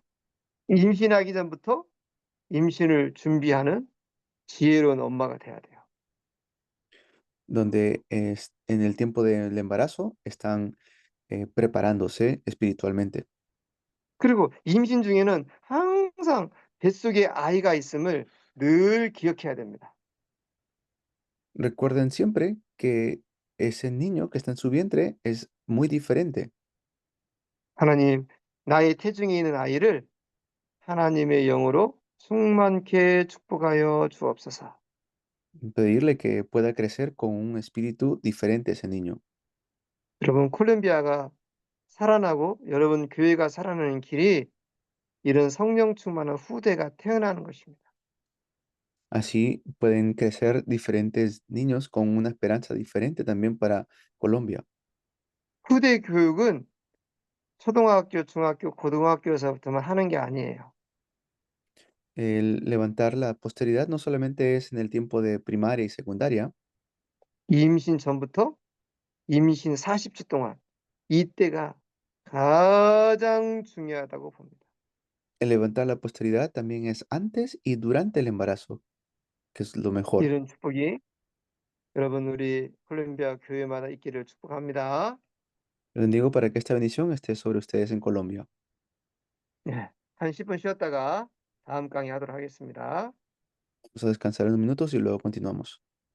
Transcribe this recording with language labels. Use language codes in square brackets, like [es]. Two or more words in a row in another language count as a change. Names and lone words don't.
[ko] 임신하기 전부터 임신을 준비하는 지혜로운 엄마가 돼야 돼요. [es] donde en el tiempo del embarazo están preparándose espiritualmente. [ko] 그리고 임신 중에는 항상 뱃속에 아이가 있음을 늘 기억해야 됩니다. [es] Recuerden siempre que ese niño que está en su vientre es muy diferente. [ko] 하나님, 나의 태중에 있는 아이를 하나님의 영으로 충만케 축복하여 주옵소서. [es] Pedirle que pueda crecer con un espíritu diferente ese niño. [ko] 여러분, 콜롬비아가 살아나고 여러분 교회가 살아나는 길이 이런 성령 충만한 후대가 태어나는 것입니다. [es] Así pueden crecer diferentes niños con una esperanza diferente también para Colombia. [ko] 후대 교육은 초등학교, 중학교, 고등학교에서부터만 하는 게 아니에요. [es] El levantar la posteridad no solamente es en el tiempo de primaria y secundaria, [ko] 임신 전부터 임신 40주 동안 이때가 가장 중요하다고 봅니다. [es] el levantar la posteridad también es antes y durante el embarazo, que es lo mejor. [ko] 이런 축복이 여러분 우리 콜롬비아 교회마다 있기를 축복합니다. [es] Les bendigo para que esta bendición esté sobre ustedes en Colombia. [ko] 네. 한 10분 쉬었다가 다음 강의 하도록 하겠습니다. [es] Vamos a descansar unos minutos y luego continuamos.